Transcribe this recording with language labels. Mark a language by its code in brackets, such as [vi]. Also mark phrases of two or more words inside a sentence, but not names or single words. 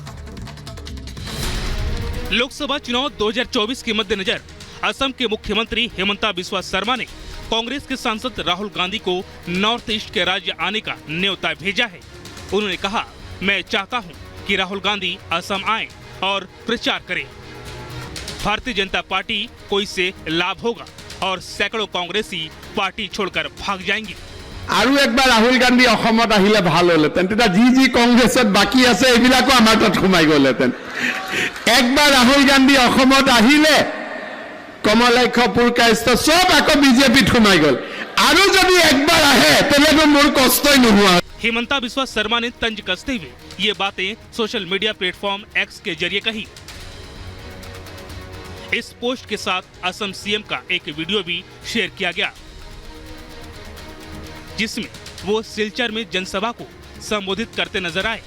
[hi] लोकसभा चुनाव 2024 के मद्देनजर असम के मुख्यमंत्री हेमंता बिस्वा शर्मा ने कांग्रेस के सांसद राहुल गांधी को नॉर्थ ईस्ट के राज्य आने का न्योता भेजा है। उन्होंने कहा, मैं चाहता हूं कि राहुल गांधी असम आए और प्रचार करें। भारतीय जनता पार्टी को इससे लाभ होगा और सैकड़ों कांग्रेसी पार्टी छोड़कर भाग जाएंगे। [as] আৰু একবাৰ ৰাহুল গান্ধী অসমত আহিলে ভাল হলহেঁতেন, তেতিয়া যি কংগ্ৰেছত বাকী আছে এইবিলাকো আমাৰ তাত সোমাই গ'লহেঁতেন। একবাৰ ৰাহুল গান্ধী অসমত আহিলে কমলাক্ষ পুৰকায়স্থ সব আকৌ বিজেপিত সোমাই গ'ল। আৰু যদি একবাৰ আহে তেতিয়াতো মোৰ কষ্টই নোহোৱা। [hi] हेमंता बिस्वा शर्मा ने तंज कसते हुए ये बातें सोशल मीडिया प्लेटफॉर्म एक्स के जरिए कही। इस पोस्ट के साथ असम सीएम का एक वीडियो भी शेयर किया गया, जिसमें वो सिलचर में जनसभा को संबोधित करते नजर आए।